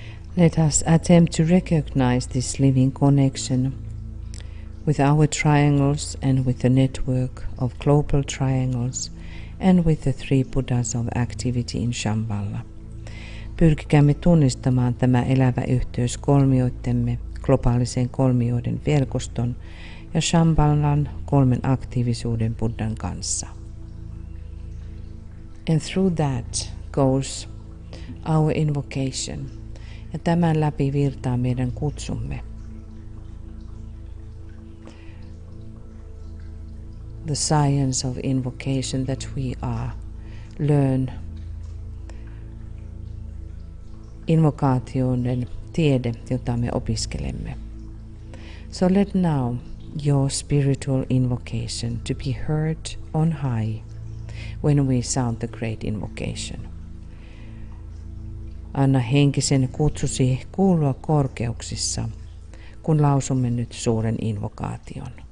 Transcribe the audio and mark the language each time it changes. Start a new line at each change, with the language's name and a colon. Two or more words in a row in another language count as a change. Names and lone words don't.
English: Let us attempt to recognize this living connection with our triangles and with the network of global triangles and with the three Buddhas of activity in Shambhala.
Finnish: Pyrkikäämme tunnistamaan tämä elävä yhteys kolmioittemme, globaalisen kolmioiden verkoston ja Shambhalan kolmen aktiivisuuden Buddhan kanssa.
English: And through that goes our invocation.
Finnish: Ja tämän läpi virtaa meidän kutsumme.
English: The science of invocation that we are.
Finnish: Learn invokaatioiden tiede, jota me opiskelemme.
English: So let now your spiritual invocation to be heard on high when we sound the great invocation.
Finnish: Anna henkisen kutsusi kuulua korkeuksissa, kun lausumme nyt suuren invokaation.